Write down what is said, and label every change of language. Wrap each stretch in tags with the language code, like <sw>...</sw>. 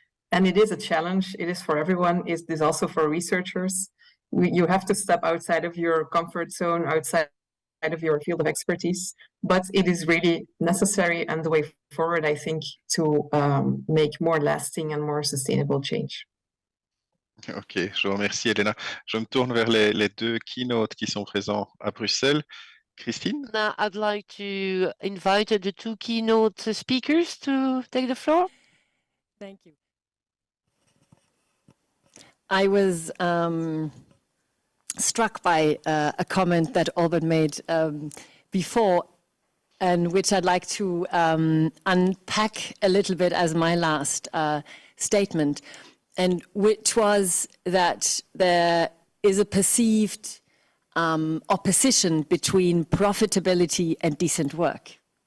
<en>And it is a challenge. It is for everyone. It is also for researchers. You have to step outside of your comfort zone, outside of your field of expertise, but it is really necessary and the way forward, I think, to make more lasting and more sustainable change.</en> <fr>Ok, je vous remercie, Elena. Je me tourne vers les deux keynotes qui sont présents à Bruxelles. Christine?</fr> <en>Now I'd like to invite the two keynote speakers to take the floor. Thank you. I was struck by a comment that Albert made before, and which I'd like to unpack a little bit as my last statement, and which was that there is a perceived opposition between profitability and decent work.</en>